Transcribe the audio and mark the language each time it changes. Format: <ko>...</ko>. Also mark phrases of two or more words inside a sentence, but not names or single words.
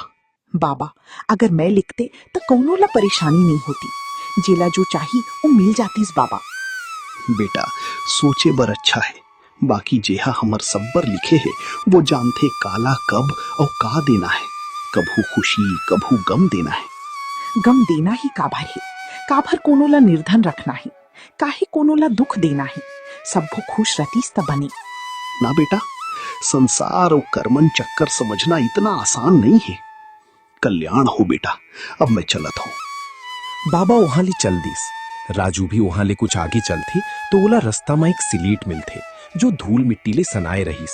<hne>बाबा, अगर मैं लिखते तो कौनो ला परेशानी नहीं होती। जेला जो चाही वो मिल जातीस बाबा। बेटा, सोचे बर अच्छा है। बाकी जेहा हमर सब्बर लिखे है वो जानते काला कब और का देना है। कभू खुशी कभू गम देना है। गम देना ही काभर है। काभर कोनो ला निर्धन रखना है, काहे कोनो ला दुख देना है। सबको खुश रतीस त बने ना बेटा। संसार और कर्मन चक्कर समझना इतना आसान नहीं है। कल्याण हो बेटा। अब मैं चलत हूँ। बाबा वहां ले चल दिस। राजू भी वहां ले कुछ आगे चलती तो ओला रास्ता में एक सिलेट मिलथे जो धूल मिट्टी ले सनाए रहीस।</hne>